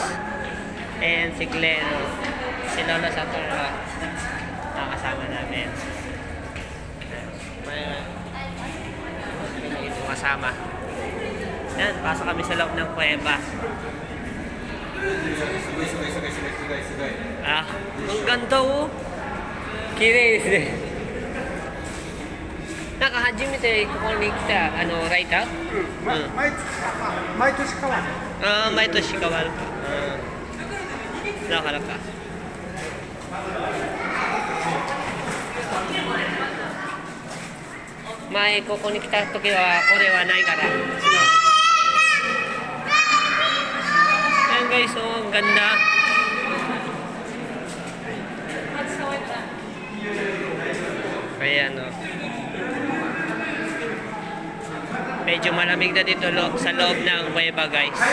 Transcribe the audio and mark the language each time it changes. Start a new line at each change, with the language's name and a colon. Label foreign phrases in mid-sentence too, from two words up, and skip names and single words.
Filipino: And si Glenn, si Lola Sator, nakasama namin. May ito kasama. Yan, pasok kami sa loob ng kuweba. Ah, ang ganda oh.
Japanese: Kireですね。なんか初めてここに来たライター？毎年変わる。ああ、毎年変わるか。だからか。前ここに来た時はこれはないから。
Filipino: Ayan guys, oh, ang ganda. Ayan oh. Medyo malamig na dito sa loob ng kuweba, guys.